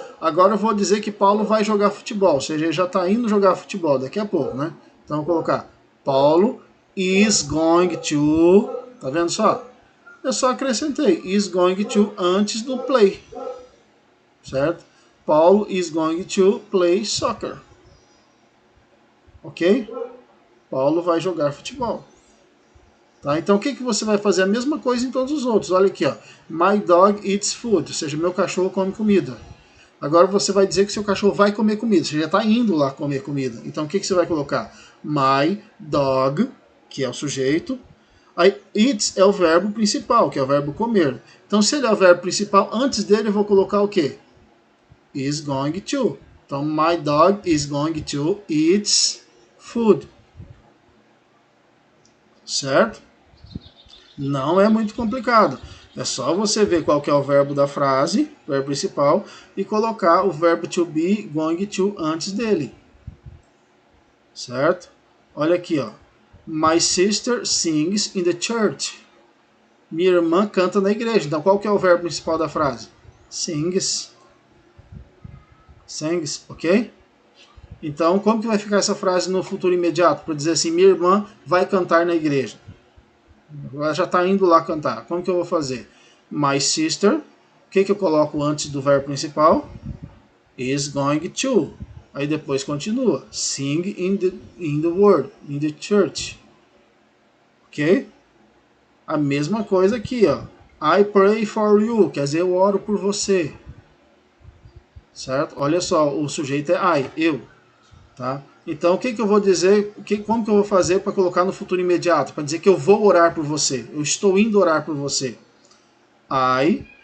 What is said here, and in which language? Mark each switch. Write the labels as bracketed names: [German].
[Portuguese] Agora eu vou dizer que Paulo vai jogar futebol, ou seja, ele já está indo jogar futebol daqui a pouco, né? Então eu vou colocar Paulo is going to. Tá vendo só? Eu só acrescentei is going to antes do play, certo? [English] Paulo is going to play soccer, ok? [Portuguese] Paulo vai jogar futebol. Tá? Então o que você vai fazer? A mesma coisa em todos os outros. Olha aqui, ó. [English] My dog eats food, [Portuguese] ou seja, meu cachorro come comida. Agora você vai dizer que seu cachorro vai comer comida, você já está indo lá comer comida. Então o que você vai colocar? My dog, que é o sujeito. Aí, eats é o verbo principal, que é o verbo comer. Então, se ele é o verbo principal, antes dele eu vou colocar o quê? [English] Is going to. Então, my dog is going to eat food. [Portuguese] certo? Não é muito complicado. É só você ver qual que é o verbo da frase, verbo principal, e colocar o verbo to be, going to antes dele. Certo? Olha aqui, ó. [English] My sister sings in the church. [Portuguese] Minha irmã canta na igreja. Então, qual que é o verbo principal da frase? Sings. Sings, ok? Então, como que vai ficar essa frase no futuro imediato? Para dizer assim, minha irmã vai cantar na igreja. Ela já está indo lá cantar. Como que eu vou fazer? My sister, o que eu coloco antes do verbo principal? Is going to. Aí depois continua. [English] Sing in the word, in the church. [Portuguese] Ok? A mesma coisa aqui, ó. [English] I pray for you, [Portuguese] quer dizer, eu oro por você. Certo? Olha só, o sujeito é I, eu. Tá? Então, o que eu vou dizer, como que eu vou fazer para colocar no futuro imediato? Para dizer que eu vou orar por você. Eu estou indo orar por você. I.